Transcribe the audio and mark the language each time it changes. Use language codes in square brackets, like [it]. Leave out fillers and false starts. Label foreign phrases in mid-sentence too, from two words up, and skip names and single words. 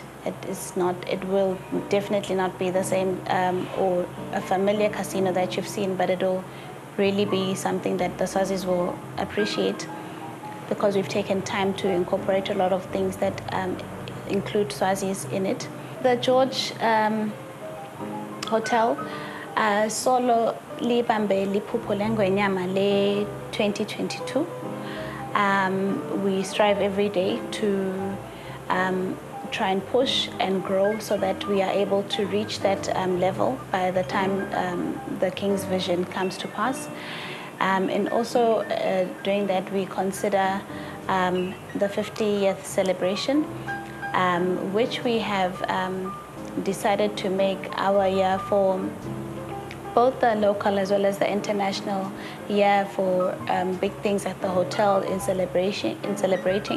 [en] It will definitely not be the same or a familiar casino that you've seen, but it'll really be something that the Swazis will appreciate, because we've taken time to incorporate a lot of things that include Swazis in it. The George Hotel, [ss] solo libambe liphupho lengwenyama le 2022. [en] We strive every day to try and push and grow so that we are able to reach that level by the time the King's vision comes to pass. And also doing that, we consider the 50th celebration, which we have decided to make our year for both the local as well as the international year for big things at the hotel in celebrating.